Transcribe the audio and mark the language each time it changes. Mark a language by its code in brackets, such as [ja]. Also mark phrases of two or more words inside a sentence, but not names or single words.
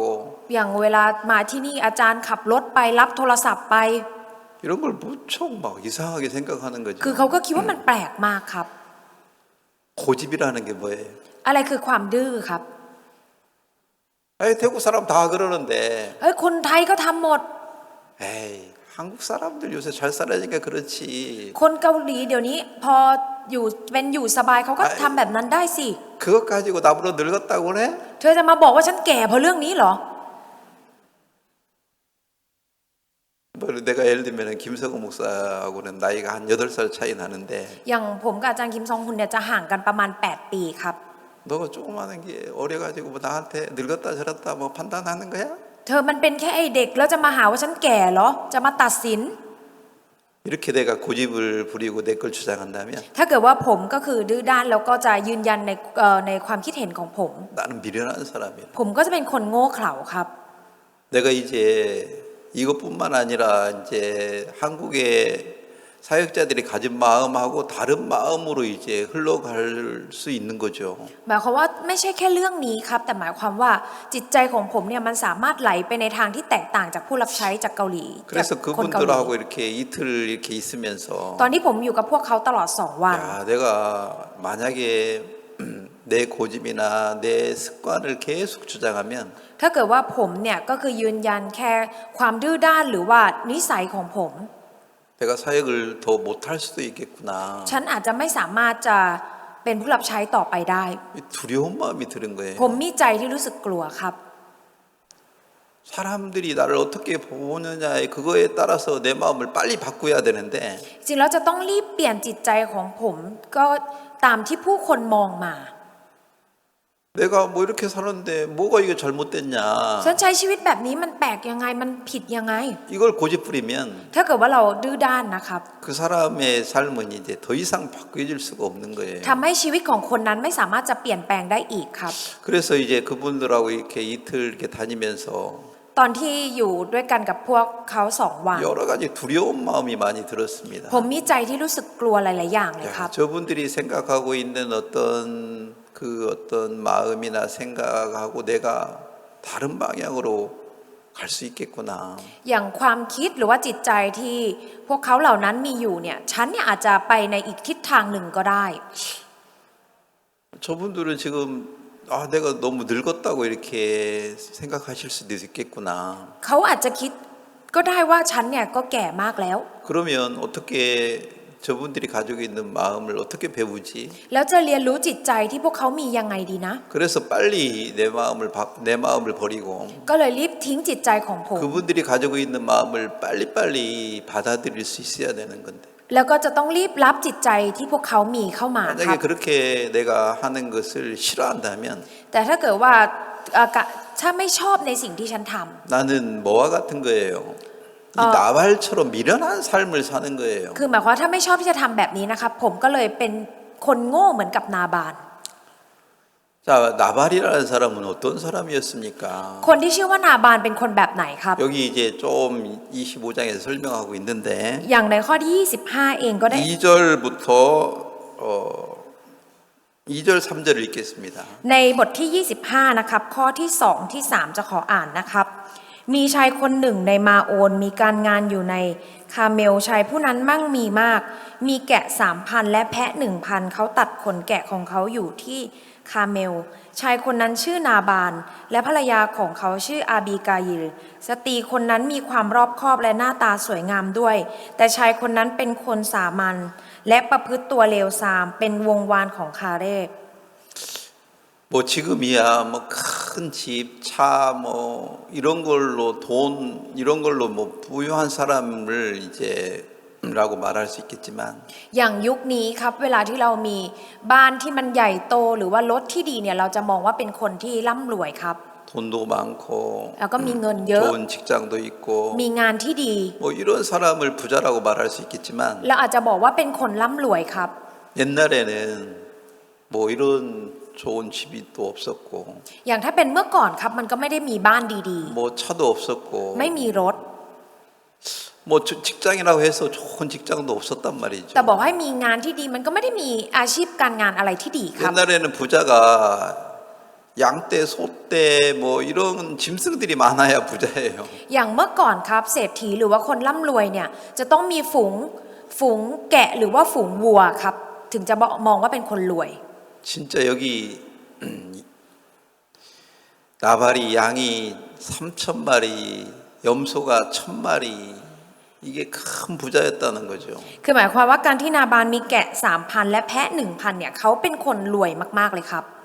[th] อย่างเวลามาที่นี่อาจารย์ขับรถไปรับโทรศัพท์ไป [ko] 이런 걸 무척 막 이상하게 생각하는 거죠. [th] คือเขาก็คิดว่ามันแปลกมากครับ [ko] 고집이라는 게 뭐예요? [th] อะไรคือความดื้อครับ [ko] 아이 태국 사람 다 그러는데 [th] เฮ้ยคนไทยก็ทำหมด [ko] 에이 한국 사람들 요새 잘 살아니까 그렇지. [th] คนเกาหลีเดี๋ยวนี้พออยู่สบายเขาก็ทำแบบนั้นได้สิ [ko] 그것 가지고 나보고 늙었다고 그래? [th] เธอจะมาบอกว่าฉันแก่เพราะเรื่องนี้เหรอ [ko] 뭐 내가 예를 들면 김석우 목사하고는 나이가 한 8살 차이 나는데 [th] อย่างผมกับอาจารย์คิมซองฮุนเนี่ยจะห่างกันประมาณ8 ปีครับ [ko] 너가 조그마한 게 어려가지고 뭐 나한테 늙었다 저랬다 뭐 판단하는 거야? [th] เธอมันเป็นแค่ไอเด็กแล้วจะมาหาว่าฉันแก่เหรอจะมาตัดสิน [ko] 이렇게 내가 고집을 부리고 내 걸 주장한다면 [th] ถ้าเกิดว่าผมก็คือดื้อด้านแล้วก็จะยืนยันในความคิดเห็นของผม [ko] 나는 미련한 사람이야. [th] ผมก็จะเป็นคนโง่เขลาครับ [ko] 내가 이제 이것뿐만 아니라 이제 한국의 사역자들이 가진 마음하고 다른 마음으로 이제 흘러갈 수 있는 거죠. [th] หมายความว่าไม่ใช่แค่เรื่องนี้ครับแต่หมายความว่าจิตใจของผมเนี่ยมันสามารถไหลไปในทางที่แตกต่างจากผู้รับใช้จากเกาหลีจาก [ko] 그래서 [th] คนเกาหลี [ko] 그분들하고 이렇게 이틀 이렇게 있으면서 [th] ตอนที่ผมอยู่กับพวกเขาตลอด2 วัน [ko] 야, 내가 만약에 내 고집이나 내 습관을 계속 주장하면 [th] ถ้าเกิดว่าผมเนี่ยก็คือยืนยันแค่ความดื้อด้านหรือว่านิสัยของผม [ko] 내가 사역을 더 못할 수도 있겠구나. [th] ฉันอาจจะไม่สามารถจะเป็นผู้รับใช้ต่อไปได้ [ko] 두려운 마음이 드는 거예요. [th] ผมมีใจที่รู้สึกกลัวครับ [ko] 사람들이 나를 어떻게 보느냐에 그거에 따라서 내 마음을 빨리 바꿔야 되는데 [th] จริงแล้วจะต้องรีบเปลี่ยนจิตใจของผมก็ตามที่ผู้คนมองมา [ko] 내가 뭐 이렇게 사는데 뭐가 이게 잘못됐냐. [th] ฉันใช้ชีวิตแบบนี้มันแปลกยังไงมันผิดยังไง [ko] 이걸 고집 부리면 [th] ถ้าเกิดว่าเราดื้อด้านนะครับ [ko] 그 사람의 삶은 이제 더 이상 바뀌어질 수가 없는 거예요. [th] ทำให้ชีวิตของคนนั้นไม่สามารถจะเปลี่ยนแปลงได้อีกครับ [ko] 그래서 이제 그분들하고 이렇게 이틀 이렇게 다니면서 [th] ตอนที่อยู่ด้วยกันกับพวกเขา2 วัน [ko] 여러 가지 두려운 마음이 많이 들었습니다. [th] ผมมีใจที่รู้สึกกลัวหลายๆอย่างเลยครับ [ko] 저분들이 생각하고 있는 어떤 마음이나 생각하고 내가 다른 방향으로 갈 수 있겠구나. [th] อย่างความคิดหรือว่าจิตใจที่พวกเขาเหล่านั้นมีอยู่เนี่ยฉันเนี่ยอาจจะไปในอีกทิศทางหนึ่งก็ได้ [ko] 저분들은 지금 내가 너무 늙었다고 이렇게 생각하실 수도 있겠구나. [th] เขาอาจจะคิดก็ได้ว่าฉันเนี่ยก็แก่มากแล้ว [ko] 그러면 어떻게 저분들이 가지고 있는 마음을 어떻게 배우지? [th] แล้วจะเรียนรู้จิตใจที่พวกเขามียังไงดีนะ [ko] 그래서 빨리 내 마음을 버리고 [th] ก็เลยรีบทิ้งจิตใจของผม [ko] 그분들이 가지고 있는 마음을 빨리빨리 받아들일 수 있어야 되는 건데. [th] แล้วก็จะต้องรีบรับจิตใจที่พวกเขามีเข้ามาครั [ko] 만약에 [th] บ [ko] 그렇게 내가 하는 것을 싫어한다면 [th] แต่ถ้าเกิดว่าถ้าไม่ชอบในสิ่งที่ฉันทำ [ko] 나는 뭐와 같은 거예요. 이 나발처럼 미련한 삶을 사는 거예요. [th] คือหมายความว่าถ้าไม่ชอบที่จะทำแบบนี้นะครับผมก็เลยเป็นคนโง่เหมือนกับนาบาน [ko] 자, 자, 나발이라는 사람은 어떤 사람이었습니까? [th] คนที่ชื่อว่านาบานเป็นคนแบบไหนครับ [ko] 여기 이제 좀 25장에서 설명하고 있는데 [th] อย่างในข้อที่ 25 เองก็ได้ [ko] 2절부터 2절 3절을 읽겠습니다. [th] ในบทที่ 25 นะครับ ข้อที่ 2 ที่ 3 จะขออ่านนะครับ มีชายคนหนึ่งในมาโอนมีการงานอยู่ในคาเมลชายผู้นั้นมั่งมีมาก มีแกะ 3,000 และแพะ 1,000 เขาตัดขนแกะของเขาอยู่ที่คาเมล ชายคนนั้นชื่อนาบาน และภรรยาของเขาชื่ออาบีกายิล สตรีคนนั้นมีความรอบคอบและหน้าตาสวยงามด้วย แต่ชายคนนั้นเป็นคนสามัญและประพฤติตัวเลวทรามเป็นวงวานของคาเรบ [ko] 뭐 지금이야 뭐 큰 집, 차 뭐 이런 걸로 돈 이런 걸로 뭐 부유한 사람을 이제 라고 말할 수 있겠지만 [th] อย่างยุคนี้ครับเวลาที่เรามีบ้านที่มันใหญ่โตหรือว่ารถที่ดีเนี่ยเราจะมองว่าเป็นคนที่ร่ำรวยครับ [ko] 돈도 많고 [th] แล้วก็มีเงินเยอะ [ko] 좋은 직장도 있고 [th] มีงานที่ดี [ko] 뭐 이런 사람을 부자라고 말할 수 있겠지만 [th] เราอาจจะบอกว่าเป็นคนร่ำรวยครับ [ko] 옛날에는 뭐 이런 좋은 집이 또 없었고 [th] อย่างถ้าเป็นเมื่อก่อนครับมันก็ไม่ได้มีบ้านดี [ko] 뭐 차도 없었고 [th] ๆ ไม่มีรถ [ko] 뭐 직장이라고 해서 좋은 직장도 없었단 말이죠. [th] แต่บอกให้มีงานที่ดีมันก็ไม่ได้มีอาชีพการงานอะไรที่ดีครับ [ko] 옛날에는 부자가 양떼, 소떼 뭐 이런 짐승들이 많아야 부자예요. [th] อย่างเมื่อก่อนครับเศรษฐีหรือว่าคนร่ำรวยเนี่ยจะต้องมีฝูงแกะหรือว่าฝูงวัวครับถึงจะมองว่าเป็นคนรวย [ko] 진짜 여기 나발이 양이 3,000마리, 염소가 1,000마리 이게 큰 부자였다는 거죠. [th] คือหมายความว่าการที่นาบานมีแกะ 3,000 และแพะ 1,000 เนี่ยเขาเป็นคนรวยมากๆเลยครับ